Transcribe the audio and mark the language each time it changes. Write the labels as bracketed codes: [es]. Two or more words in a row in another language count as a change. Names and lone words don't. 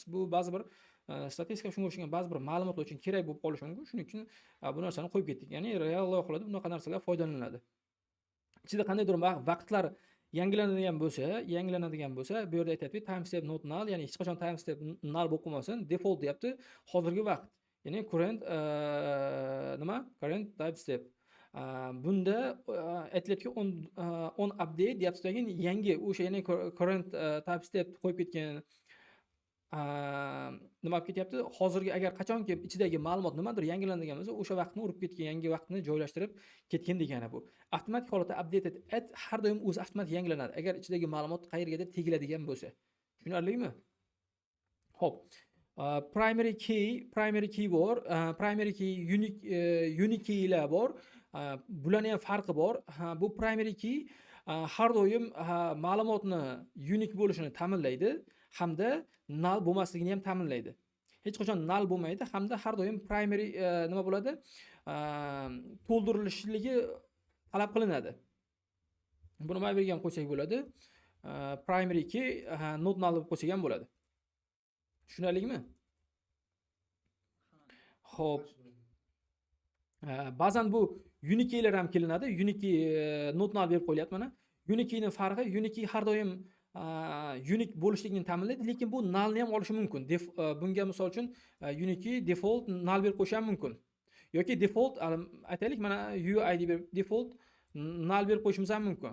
[uz] Bu ba'zi bir statistika shunga o'xshagan ba'zi bir ma'lumotlar uchun kerak bo'lib qolishi mumkin. Shuning uchun bu narsani qo'yib ketdik. Ya'ni real loyihalarda bunaqa narsalar foydalaniladi. Ichida qandaydir vaqtlar yangilanadigan bo'lsa, bu yerda aytayapti [en] timestamp not null, [uz] ya'ni hech qachon timestamp null bo'lib qolmasin, default deyapti, hozirgi vaqt. Ya'ni [en] current current timestamp. [uz] Bunda aytilayotgan [en] on update [uz] deyapti, yangi o'sha ya'ni [en] current timestamp [uz] qo'yib ketgan nima olib ketyapti? Hozirgi agar qachonki ichidagi ma'lumot nimadir yangilanadigan bo'lsa, o'sha vaqtni urib ketgan, yangi vaqtni joylashtirib ketgan degani bu. Avtomatik holatda [en] updated at [uz] har doim o'zi avtomatik yangilanadi agar ichidagi ma'lumot qayergadir tegiladigan bo'lsa. Tushunarlimi? Xo'p. [en] Primary key [uz] bor, [en] primary key, unique keylar [uz] bor. Bularning ham farqi bor. Bu [en] primary key [uz] har doim ma'lumotni unique bo'lishini ta'minlaydi hamda null bo'lmasligini ham ta'minlaydi. Hech qachon null bo'lmaydi hamda har doim primary nima bo'ladi? To'ldirilishligi talab qilinadi. Buni mana bu yerga ham qo'ysak bo'ladi. [en] Primary key not null [uz] deb qo'ysak ham bo'ladi. Tushunarlimi? Xo'p. Ba'zan bu [en] unique keylar [uz] ham kelinadi. [en] Unique not null [uz] berib qo'yilyapti mana. [en] Unique keyning [uz] farqi, [en] unique key [uz] har doim unique bo'lishligini ta'minlaydi, lekin bu nullni ham olishi mumkin. Bunga misol uchun [en] unique default null [uz] berib qo'yish ham mumkin. Yoki default aytaylik mana UID berib [en] default null [uz] berib qo'yishimiz ham mumkin.